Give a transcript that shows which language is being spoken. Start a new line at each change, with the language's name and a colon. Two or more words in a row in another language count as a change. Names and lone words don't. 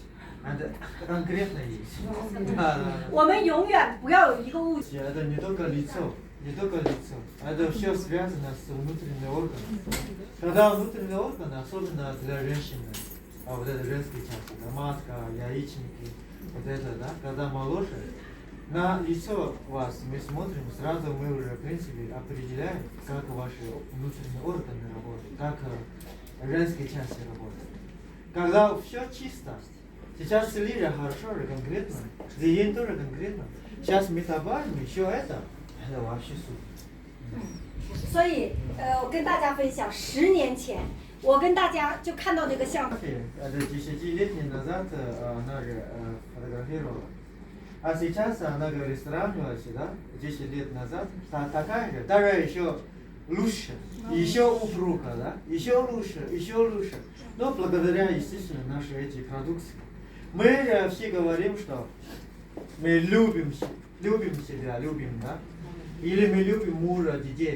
Russian: Это конкретно есть. Да.
Chinese: 我们永远不要有一个误区。
Russian: Это не только лицо, не только лицо. Это все связано с внутренними органами. Когда внутренние органы, особенно для женщины, вот это женские части, да, матка, яичники, вот это, да, когда моложе, на лицо вас мы смотрим, сразу мы уже, в принципе, определяем, как ваши внутренние органы работают, как женские части работают. Когда все чисто, сейчас целили хорошо, конкретно, диет тоже конкретно, сейчас мы добавим еще это вообще супер.
Chinese: 所以，我跟大家分享，10年前，我跟大家就看到这个项目。
Russian: Это 10 лет назад она же фотографировала. А сейчас она говорит, сравнивалась, да, 10 лет назад, такая же, даже еще лучше, еще упруга, да, еще лучше, еще лучше. Но благодаря, естественно, нашей эти продукции. Мы же все говорим, что мы любим себя, любим, да, или мы любим мужа, детей.